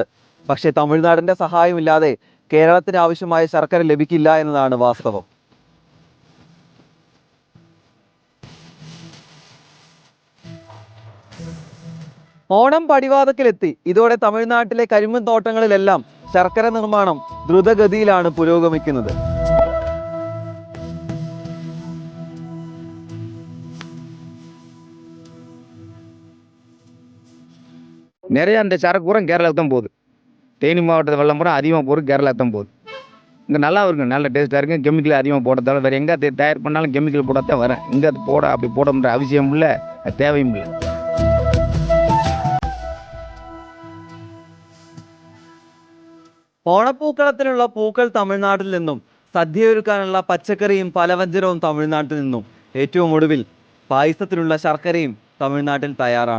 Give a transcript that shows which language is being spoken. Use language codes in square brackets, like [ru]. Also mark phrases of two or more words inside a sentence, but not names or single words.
[ml] പക്ഷേ തമിഴ്നാടിന്റെ സഹായമില്ലാതെ കേരളത്തിന് ആവശ്യമായ ശർക്കര ലഭിക്കില്ല എന്നതാണ് വാസ്തവം. ഓണം പടിവാദത്തിലെത്തി. ഇതോടെ തമിഴ്നാട്ടിലെ കരിമ്പൻ തോട്ടങ്ങളിലെല്ലാം ശർക്കര നിർമ്മാണം ദ്രുതഗതിയിലാണ് പുരോഗമിക്കുന്നത്. [ta] நிறைய அந்த சரக்கு பூரா கேரளாவுக்கு தான் போகுது. தேனி மாவட்டத்தில் வெள்ளம் பூரா அதிகமாக போகிறது கேரளாவுக்கு தான் போகுது. இங்கே நல்லா இருக்கும், நல்ல டேஸ்ட்டாக இருக்கும். கெமிக்கல் அதிகமாக போட்டதால வேறு எங்கே தயார் பண்ணாலும் கெமிக்கல் போடத்தான் வரேன். இங்கே அது அப்படி போடணுன்ற அவசியம் இல்லை, தேவையும் இல்லை. [ml] ഓണപ്പൂക്കളത്തിനുള്ള പൂക്കൾ തമിഴ്നാട്ടിൽ നിന്നും, സദ്യയൊരുക്കാനുള്ള പച്ചക്കറിയും പലവ്യഞ്ജനവും തമിഴ്നാട്ടിൽ നിന്നും, ഏറ്റവും ഒടുവിൽ പായസത്തിനുള്ള ശർക്കരയും തമിഴ്നാട്ടിൽ തയ്യാറാണ്.